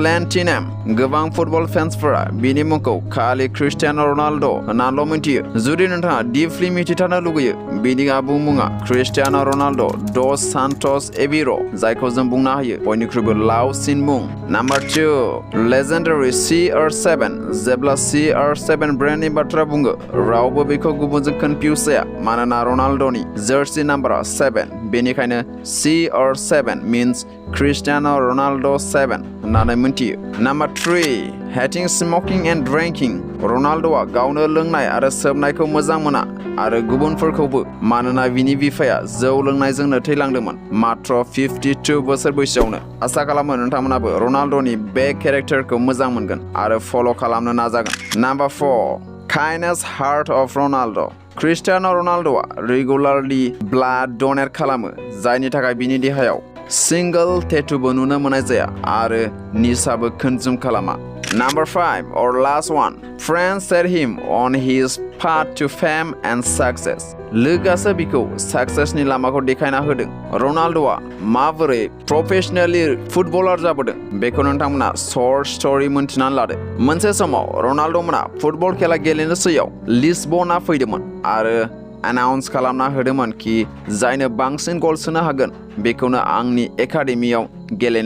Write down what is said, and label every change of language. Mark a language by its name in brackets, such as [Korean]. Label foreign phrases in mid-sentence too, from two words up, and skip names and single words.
[Bodo] लेन्टी नेम गोबां फुटबल फेन्सफोरा बिनि मुंखौ खालि क्रिस्टियानो रनाल्डो होननानैल' मिन्थियो जुदि नोंथाङा डीपलि मिथिथारनो लुगैयो बिनि आबुं मुङा क्रिस्टियानो रनाल्डो डस सान्टोस एवेरो जायखौ जों बुंनो हायो बयनिख्रुइबो लावसिन मुं [English] Number 2 legendary CR7 [Bodo] जेब्ला CR7 ब्रेन्डनि बाथ्रा बुङो रावबो बेखौ गुबुनजों कनफ्यूज जाया मानोना रनाल्डोनि जार्सी नाम्बारा 7 बेनिखायनो CR7 means क्रिस्टियानो रनाल्डो 7 होननानै मिन्थियो [English] Number 3 hating smoking and drinking [Bodo] रनाल्डोआ गावनो लोंनाय आरो सोबनायखौ मोजां मोना आरो गुबुनफोरखौबो मानोना बिनि बिफाया जौ लोंनायजोंनो थैलांदोंमोन मात्र 52 बोसोर बैसोआवनो आसा खालामो नोंथांमोनाबो रनाल्डोनि बे केरेक्टारखौ मोजां मोनगोन आरो फल' खालामनो नाजागोन [English] Number 4 kindness heart of Ronaldo [Bodo] क्रिस्टियानो रनाल्डोआ रेगुलारलि [English] blood donate [Bodo] खालामो जायनि थाखाय बिनि देहायाव सिंगल टेटुबो नुनो मोननाय जाया आरो निसाबो कनज्युम खालामा [English] Number 5 or last one friends set him on his path to fame and success [Bodo] लोगोसे बिखौ सक्सेसनि लामाखौ देखायना होदों रनाल्डोआ माबोरै प्रोफेशनेली फुटबलार जाबोदों बेखौ नोंथांमोना [English] short story [Bodo] मोन्थिनानै लादो मोनसे समाव रनाल्डोमोना फुटबल खेला गेलेनोसैयाव लिसबना फैदोंमोन आरो अनाउन्स खालामना होदोंमोन कि जायनो बांसिन गल सोनो हागोन बेखौनो आंनि एकाडेमियाव गेलेनो